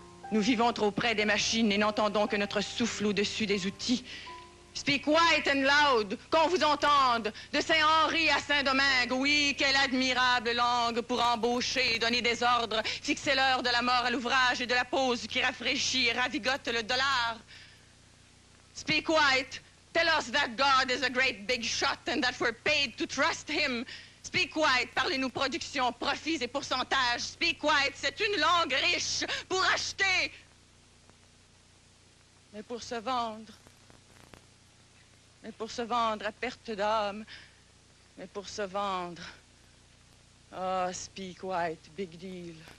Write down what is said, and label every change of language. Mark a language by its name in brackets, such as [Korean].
[French] Nous vivons trop près des machines et n'entendons que notre souffle au-dessus des outils. [English] Speak white and loud, [French] qu'on vous entende, de Saint-Henri à Saint-Domingue. Oui, quelle admirable langue pour embaucher et donner des ordres. Fixer l'heure de la mort à l'ouvrage et de la pause qui rafraîchit et ravigote le dollar. [English] Speak white. Tell us that God is a great big shot and that we're paid to trust him. Speak white. [French] Parlez-nous production, profits et pourcentages. Speak white. C'est une langue riche pour acheter. Mais pour se vendre. Mais pour se vendre à perte d'âme. Mais pour se vendre. Ah, [English] speak white, big deal.